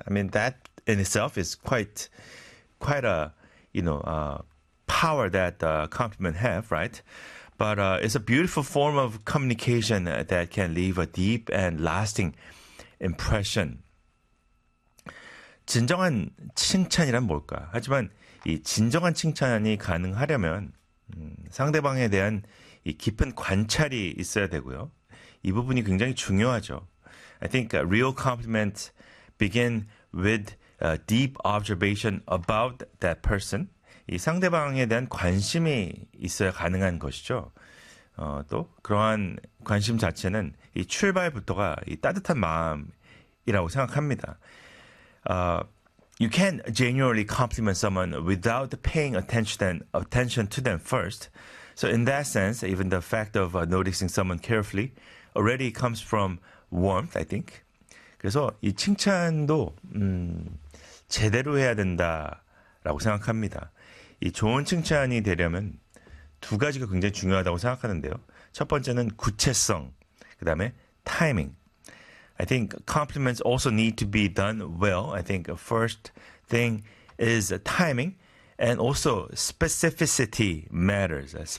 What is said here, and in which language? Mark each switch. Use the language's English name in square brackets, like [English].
[English] I mean, that in itself is quite a, you know, power that compliments have, right? But it's a beautiful form of communication that can leave a deep and lasting impression. [Korean] 진정한 칭찬이란 뭘까? 하지만 이 진정한 칭찬이 가능하려면 상대방에 대한 이 깊은 관찰이 있어야 되고요. 이 부분이 굉장히 중요하죠. [English] I think real compliments begin with deep observation about that person. [Korean] 이 상대방에 대한 관심이 있어야 가능한 것이죠. 또 그러한 관심 자체는 이 출발부터가 이 따뜻한 마음이라고 생각합니다. [English] You can't genuinely compliment someone without paying attention to them first. So in that sense, even the fact of noticing someone carefully already comes from warmth, I think. [Korean] 그래서 이 칭찬도 제대로 해야 된다라고 생각합니다. 이 좋은 칭찬이 되려면 두 가지가 굉장히 중요하다고 생각하는데요. 첫 번째는 구체성, 그 다음에 타이밍. [English] I think compliments also need to be done well. I think the first thing is timing and also specificity matters.